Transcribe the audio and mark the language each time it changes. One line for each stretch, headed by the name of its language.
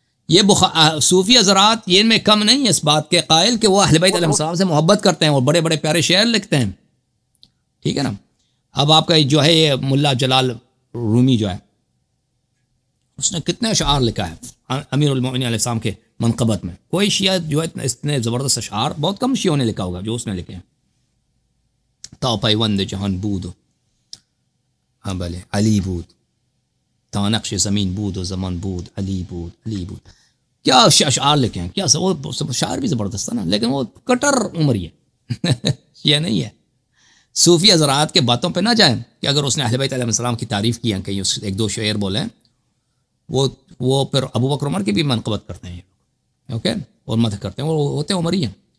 Urdu: یہ صوفی حضرات یہ ان میں کم نہیں ہے اس بات کے قائل کہ وہ اہل بیت علیہ السلام سے محبت کرتے ہیں اور بڑے بڑے پیارے شعر لکھتے ہیں. ٹھیک ہے نا. اب آپ کا جو ہے یہ ملا جلال رومی جو ہے اس نے کتنے اشعار لکھا ہے امیر المومنین علیہ السلام کے منقبت میں. کوئی شیعہ جو ہے اتنے زبردست اشعار بہت کم شیعوں نے لکھا ہوگا جو اس نے لکھے ہیں.
Persian: تا پیوند جہان بود ہاں بھلے علی بود، تا نقش زمین بود و زمان بود علی بود.
Urdu: کیا اشعار لکھے ہیں، کیا وہ شاعر بھی زبردست ہے نا، لیکن وہ کٹر عمری ہے یہ نہیں ہے. صوفی حضرات کے باتوں پہ نہ جائیں کہ اگر اس نے اہل بیت علیہ السلام کی تعریف کی ہے، کہیں اس ایک دو شعر بولے وہ پھر ابو بکر عمر کی بھی منقبت کرتے ہیں اوکے اور مدح کرتے ہیں، وہ ہوتے عمری ہیں.